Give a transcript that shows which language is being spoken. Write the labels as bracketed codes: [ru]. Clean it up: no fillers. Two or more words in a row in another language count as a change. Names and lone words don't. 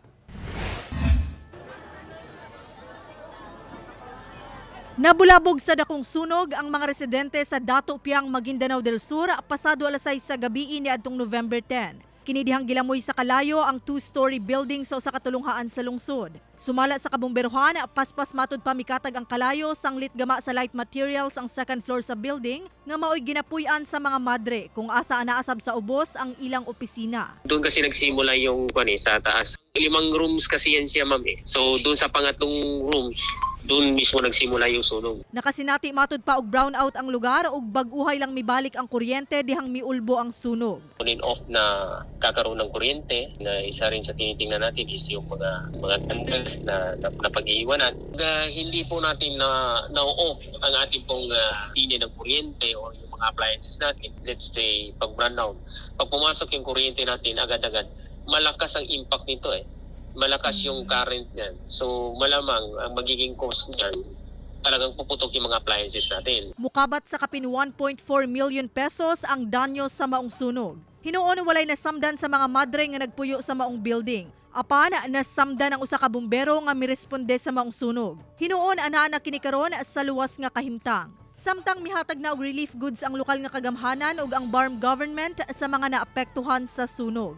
[ceb] Nabulabog sa dakong sunog ang mga residente sa Dato Piang, Maguindanao del Sur pasado alas 6 sa gabi niadtong November 10. Kinidihang gilamoy sa kalayo ang 2-story building sa usa ka tulunghaan sa lungsod. Sumala sa kabumberohan, paspas matud pa mikatag ang kalayo sanglit gama sa [en] light materials [ceb] ang [en] second floor [ceb] sa building nga maoy ginapuy-an sa mga madre kung asa anaasab sa ubos ang ilang opisina. [tl] Doon kasi nagsimula yung sa taas. 5 rooms kasi yan siya, ma'am. So doon sa pangatlong rooms, doon mismo nagsimula yung sunog. [ceb] Nakasinati matud pa og brownout ang lugar ug bag-uhay lang mibalik ang kuryente dihang miulbo ang sunog. [en] On and off [tl] na kakaroon ng kuryente, na isa rin sa tinitingnan natin is yung mga candles na pag-iiwanan. Hindi po natin na-off ang ating pong linya ng kuryente o yung mga appliances natin. [en] Let's say, [tl] pag brownout, pag pumasok yung kuryente natin agad-agad, malakas ang impact nito malakas yung current niyan. So malamang ang magiging cost niyan talagang puputok yung mga appliances natin. [ceb] Mukabat sa kapin 1.4 million pesos ang danyo sa maong sunog. Hinuon walay nasamdan sa mga madre nga nagpuyo sa maong building. Apan nasamdan ang usa ka bumbero nga miresponde sa maong sunog. Hinuon ana kini karon sa luwas nga kahimtang. Samtang mihatag na og [en] relief goods [ceb] ang lokal nga kagamhanan ug ang Barm government sa mga naapektuhan sa sunog.